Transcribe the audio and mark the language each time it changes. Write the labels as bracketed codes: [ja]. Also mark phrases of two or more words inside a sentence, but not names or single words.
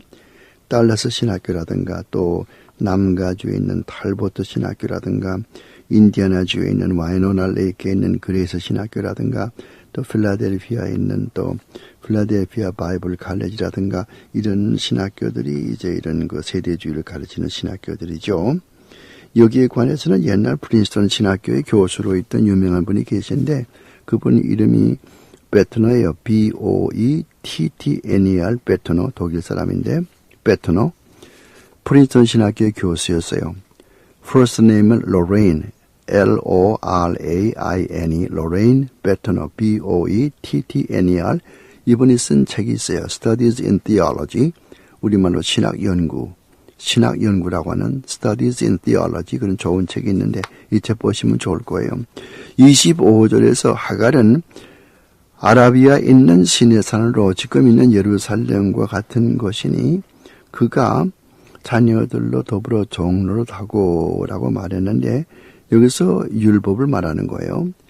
[ko] 달라스 신학교라든가, 또 남가주에 있는 탈보트 신학교라든가, 인디아나주에 있는 와이노나 레이크에 있는 그레이스 신학교라든가, 또 필라델피아에 있는 또 필라델피아 바이블 칼레지라든가, 이런 신학교들이 이제 이런 그 세대주의를 가르치는 신학교들이죠. 여기에 관해서는 옛날 프린스턴 신학교의 교수로 있던 유명한 분이 계신데, 그분 이름이 베트너예요. B-O-E-T-T-N-E-R, 베트너, 독일 사람인데, 베트너. 프린스턴 신학교의 교수였어요. [en] First name [ko] 은 Lorraine, L-O-R-A-I-N-E, Lorraine 베트너, B-O-E-T-T-N-E-R. 이분이 쓴 책이 있어요. Studies in Theology, 우리말로 신학연구라고 하는 Studies in Theology, 그런 좋은 책이 있는데 이 책 보시면 좋을 거예요. 25절에서 하갈은 아라비아에 있는 시내산으로 지금 있는 예루살렘과 같은 것이니 그가 자녀들로 더불어 종로를 하고라고 말했는데, 여기서 율법을 말하는 거예요.